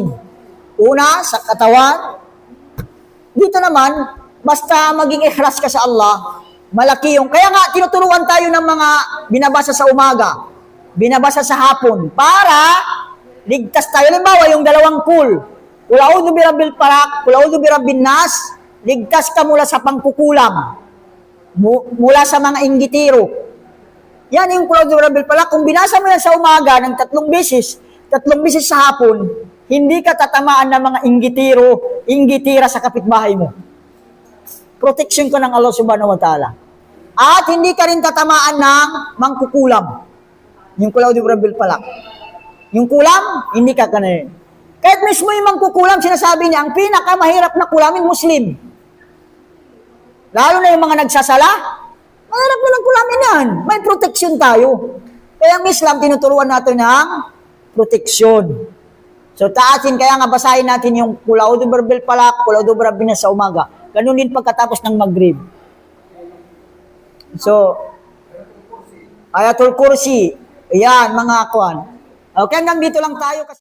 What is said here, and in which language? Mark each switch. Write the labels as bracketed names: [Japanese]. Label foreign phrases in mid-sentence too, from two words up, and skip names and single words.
[Filipino] Una, sa katawan. Dito naman, basta maging ikhlas ka sa Allah, malaki yung, kaya nga tinuturuan tayo ng mga binabasa sa umaga, binabasa sa hapon, para ligtas tayo. Halimbawa, yung 2 pool, [Arabic] قل أعوذ برب الفلق قل أعوذ برب الناس, [Filipino] ligtas ka mula sa pangkukulam, mula sa mga inggitiro. Yan yung [Arabic] قل أعوذ برب الفلق. [Filipino] Kung binasa mo yan sa umaga ng 3 beses sa hapon, hindi ka tatamaan ng mga inggitira sa kapitbahay mo. Protection ka ng Allah [Arabic] سبحانه وتعالى. [Filipino] At hindi ka rin tatamaan ng mangkukulam. Yung [Arabic] قل أعوذ برب الفلق. [Filipino] Yung kulam, hindi ka kanayin. Kahit mismo yung mangkukulam, sinasabi niya, ang pinakamahirap na kulamin, Muslim. Lalo na yung mga nagsasala, mahirap na lang kulamin yan. May protection tayo. Kaya ang Islam, tinuturuan natin ng protection. So taasin, kaya nga basahin natin yung [Arabic] قل أعوذ برب الفلق قل أعوذ برب الناس [Filipino] sa umaga. Ganun din pagkatapos ng Maghrib. So, Ayatul Kursi. Ayan, mga kwan. Okay, hanggang dito lang tayo.